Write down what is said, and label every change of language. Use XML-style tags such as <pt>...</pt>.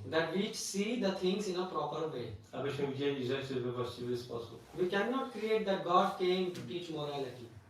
<en>that we see the things in a proper way.</en> <pl>abyśmy widzieli rzeczy we właściwy sposób.</pl> <en>We cannot create that God came to teach morality.</en>